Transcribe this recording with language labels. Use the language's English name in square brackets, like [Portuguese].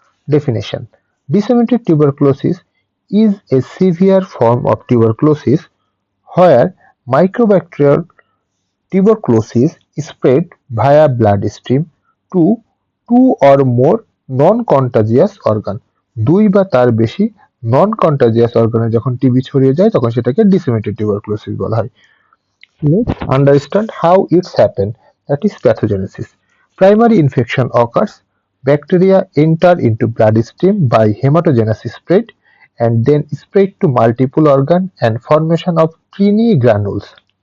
[English] Definition: disseminated tuberculosis is a severe form of tuberculosis where microbacterial tuberculosis is spread via bloodstream to two or more non-contagious organ। [Bangla] দুই বা তার বেশি non-contagious organe যখন TB ছড়িয়ে যায় তখন সেটাকে disseminated tuberculosis বলা হয়। [English] Let's understand how it's happened, that is pathogenesis. Primary infection occurs, bacteria enter into bloodstream by hematogenesis spread and then spread to multiple organ and formation of tiny granules.